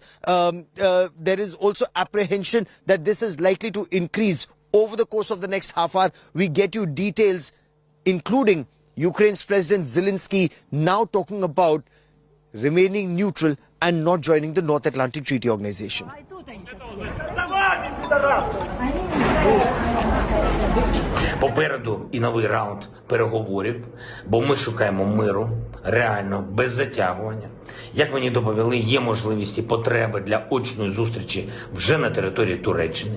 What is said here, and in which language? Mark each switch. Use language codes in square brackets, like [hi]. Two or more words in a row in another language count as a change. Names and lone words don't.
[en] There is also apprehension that this is likely to increase over the course of the next half hour. We get you details, including Ukraine's President Zelensky now talking about remaining neutral and not joining the North Atlantic Treaty Organization. [uk] Попереду і новий раунд переговорів, бо ми шукаємо миру, реально, без затягування. Як мені доповіли, є можливість і потреби для очної зустрічі вже на території Туреччини.